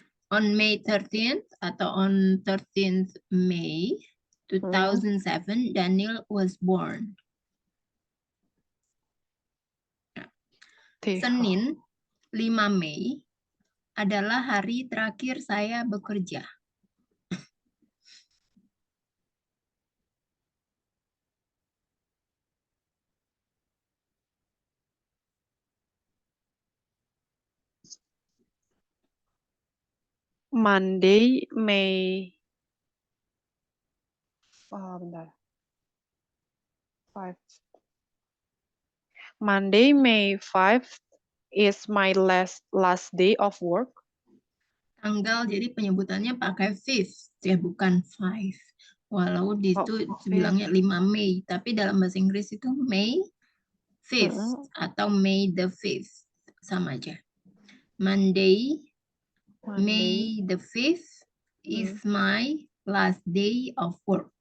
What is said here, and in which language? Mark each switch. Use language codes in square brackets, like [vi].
[en] On May 13th [id] atau [en] on 13th May 2007, Daniel was born. [id] Senin 5 Mei adalah hari terakhir saya bekerja. [en] Monday, May. [id] Bentar. 5. [en] Monday, May 5th is my last day of work. [id] Tanggal, jadi penyebutannya pakai 5th ya, bukan 5. Walau di Oh, itu [en] 5th. [id] bilangnya 5 Mei, tapi dalam bahasa Inggris itu May 5th atau May the 5th. Sama aja. [en] Monday, May the 5th is my last day of work.